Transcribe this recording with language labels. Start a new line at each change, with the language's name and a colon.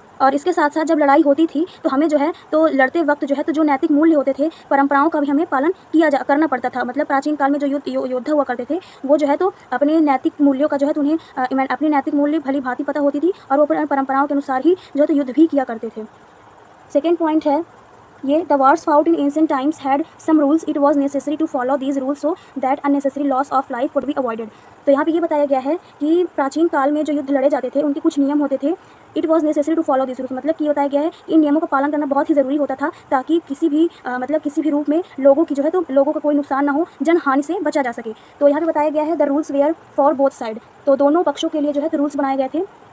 Hindi: और इसके साथ साथ जब लड़ाई होती थी तो हमें जो है तो लड़ते वक्त जो है तो जो नैतिक मूल्य होते थे, परंपराओं का भी हमें पालन करना पड़ता था। मतलब प्राचीन काल में जो योद्धा हुआ करते थे वो जो है तो अपने नैतिक मूल्यों का जो है तो उन्हें अपने नैतिक मूल्य भली भांति पता होती थी और वो अपने परंपराओं के अनुसार ही जो है तो युद्ध भी किया करते थे। सेकेंड पॉइंट है ये,
English: The wars fought in ancient times had some rules. It was necessary to follow these rules so that unnecessary loss of life could be avoided.
Hindi: तो यहाँ पे ये बताया गया है कि प्राचीन काल में जो युद्ध लड़े जाते थे उनके कुछ नियम होते थे।
English: it was necessary to follow this rules,
Hindi: मतलब कि ये बताया गया है इन नियमों का पालन करना बहुत ही ज़रूरी होता था ताकि किसी भी मतलब किसी भी रूप में लोगों की जो है तो लोगों का कोई नुकसान ना हो, जन हानि से बचा जा सके। तो यहाँ पे बताया गया है
English: the rules were for both side,
Hindi: तो दोनों पक्षों के लिए जो है तो रूल्स बनाए गए थे।